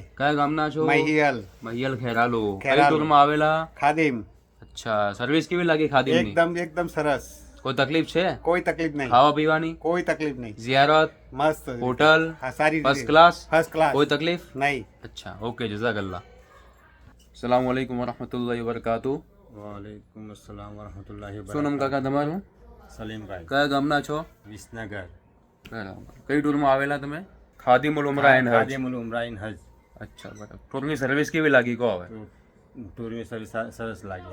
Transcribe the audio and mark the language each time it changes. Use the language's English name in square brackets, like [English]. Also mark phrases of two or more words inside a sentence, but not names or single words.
[Gujarati] કયા ગામના છો? મહિયલ મહિયલ ખેરાલુ. કઈ ખેરાલુ. ટૂરમાં આવેલા? ખાદિમ અચ્છા, સર્વિસ કેવી લાગી ખાદીમની? એકદમ સરસ. કોઈ તકલીફ છે? કોઈ તકલીફ નહીં. ખાવા પીવાની? કોઈ તકલીફ નહીં. ઝિયારત, મસ્ત હોટલ, હા, સારી ફર્સ્ટ ક્લાસ? ફર્સ્ટ ક્લાસ. કોઈ તકલીફ નહીં. [Hindi] अच्छा ओके जज़ाकल्लाह। [Arabic] السلام عليكم ورحمة الله وبركاته. وعليكم السلام ورحمة الله [Gujarati] શું નામ કાકા તમારું? સલીમભાઈ કયા ગામના છો? વિસનગર બરાબર. કઈ ટૂરમાં આવેલા તમે? ખાદિમુલ ઉમરા એન્ડ હજ. ખાદિમુલ ઉમરાઈન હજ. અચ્છા, બરાબર. ટૂરની સર્વિસ કેવી લાગી કહો હવે? ટૂરની સર્વિસ સરસ લાગી.